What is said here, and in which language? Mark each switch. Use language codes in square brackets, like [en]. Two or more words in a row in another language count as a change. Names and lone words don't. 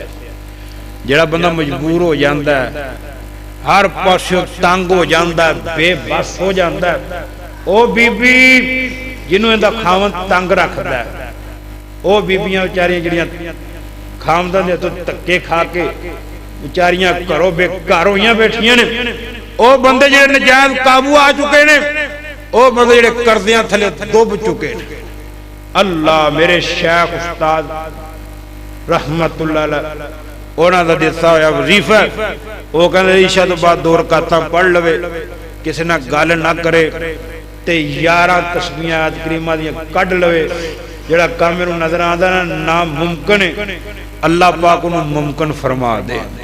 [pa] ਜਿਹੜਾ ਬੰਦਾ ਮਜਬੂਰ ਹੋ ਜਾਤਾ ਹੈ, ਹਰ ਪਾਸੋਂ ਤੰਗ ਹੋ ਜਾਤਾ ਹੈ, ਬੇਬਸ ਹੋ ਜਾਤਾ ਹੈ, ਓ ਬੀਬੀ ਜਿਨ੍ਹੋਂ ਇਹਦਾ ਖਾਵੰਦ ਤੰਗ ਰੱਖਦਾ ਹੈ, ਓ ਬੀਬੀਆਂ ਬੇਚਾਰੀਆਂ ਜਿਹੜੀਆਂ ਖਾਵੰਦਾਂ ਦੇ ਤੋ ਧੱਕੇ ਖਾ ਕੇ ਵਿਚਾਰੀਆਂ ਘਰੋਂ ਬੇਘਰ ਹੋਈਆਂ ਬੈਠੀਆਂ ਨੇ। ਉਹ ਬੰਦੇ ਜਿਹੜੇ ਨਜਾਇਜ਼ ਕਾਬੂ ਆ ਚੁੱਕੇ ਨੇ, ਉਹ ਬੰਦੇ ਜਿਹੜੇ ਕਰਜ਼ਿਆਂ ਥੱਲੇ ਡੁੱਬ ਚੁੱਕੇ ਨੇ। ਅੱਲਾ ਮੇਰੇ ਸ਼ੇਖ ਉਸਤਾਦ [ar] رحمة الله عليه [pa] ਉਨ੍ਹਾਂ ਦਾ ਦਿੱਤਾ ਹੋਇਆ ਵਜ਼ੀਫ਼ਾ, ਵੋ ਕਹਿੰਦੇ ਈਸ਼ਾ ਤੋ ਬਾਅਦ 2 ਰਕਾਤਾਂ ਪੜ੍ਹ ਲਵੇ, ਕਿਸੀ ਨਾਲ ਗੱਲ ਨਾ ਕਰੇ ਤੇ 11 ਤਸਬੀਹਾਂ ਆਇਤ ਕਰੀਮਾ ਦੀਆਂ ਕੱਢ ਲਵੇ। ਜਿਹੜਾ ਕੰਮ ਮੈਨੂੰ ਨਜ਼ਰ ਆਂਦਾ ਨਾ ਨਾਮੁਮਕਿਨ ਹੈ, ਅੱਲਾਹ ਪਾਕ ਉਹਨੂੰ ਮੁਮਕਿਨ ਫ਼ਰਮਾ ਦੇ।